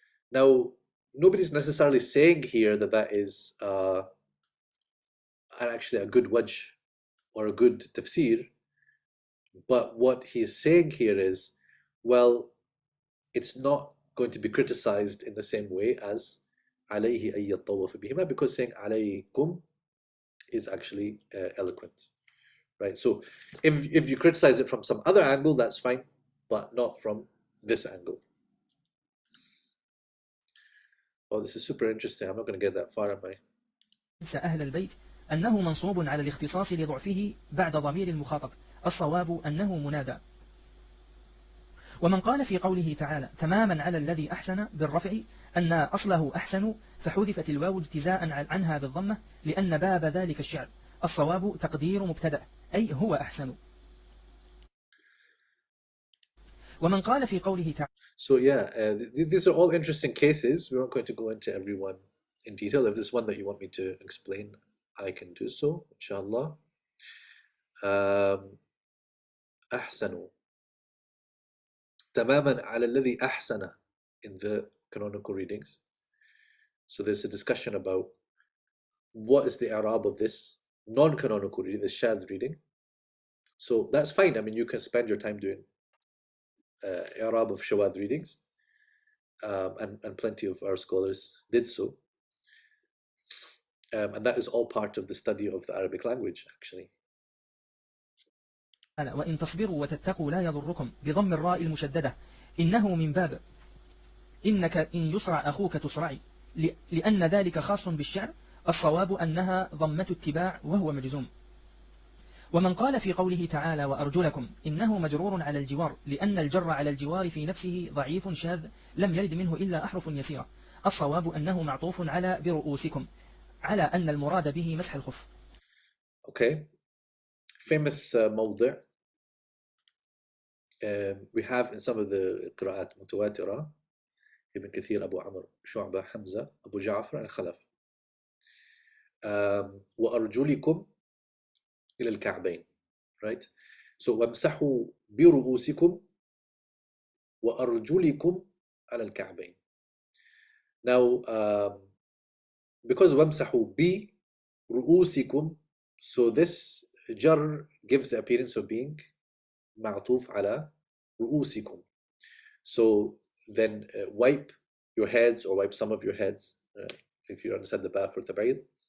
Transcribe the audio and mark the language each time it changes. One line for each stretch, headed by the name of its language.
English: Now nobody's necessarily saying here that is actually a good wajh or a good tafsir, but what he's saying here is, well, it's not going to be criticized in the same way as
Arabic: عليه أن يطوف بهما,
English: because saying عليكم is actually eloquent, right? So if you criticize it from some other angle, that's fine, but not from this angle. Oh, this is super interesting. I'm not going to get that far, am I?
Arabic: أهل البيت أنه منصوب على الاختصاص لضعفه بعد ضمير المخاطب. الصواب أنه منادى. ومن قال في قوله تعالى تماما على الذي أحسن بالرفع أن أصله أحسن فحذفت الواو اجتزاء عنها بالضمة لأن باب ذلك الشعر. الصواب تقدير مبتدأ أي هو أحسن. ومن قال في قوله تعالى.
English: So yeah, these are all interesting cases. We're not going to go into every one in detail. If there's one that you want me to explain, I can do so, inshallah.
Arabic: أحسن تماما على الذي أحسن
English: in the canonical readings. So there's a discussion about what is the i'rab of this non-canonical reading, the shadh reading. So that's fine. I mean, you can spend your time doing i'rab of shawadh readings, and plenty of our scholars did so. And that is all part of the study of the Arabic language, actually.
Arabic: وإن تصبروا وتتقوا لا يضركم بضم الراء المشددة إنه من باب إنك إن يسرع أخوك تسرعي لأن ذلك خاص بالشعر. الصواب أنها ضمة اتباع وهو مجزوم. ومن قال في قوله تعالى وأرجلكم إنه مجرور على الجوار لأن الجر على الجوار في نفسه ضعيف شاذ لم يرد منه إلا أحرف يسيرة. الصواب أنه معطوف على برؤوسكم على أن المراد به مسح الخف.
English: Okay, famous موضع we have in some of the
Arabic: قراءات متواترة,
English: Ibn Kathir, Abu Amr, Shu'bah, Hamza, Abu Ja'far, and Khalaf.
Arabic: وأرجلكم إلى الكعبين,
English: right? So
Arabic: وامسحوا برؤوسكم وأرجلكم على الكعبين.
English: Now, because
Arabic: وامسحوا برؤوسكم,
English: so this jar gives the appearance of being
Arabic: معطوف على رؤوسكم.
English: So then wipe your heads, or wipe some of your heads, if you understand the bad for tabaid.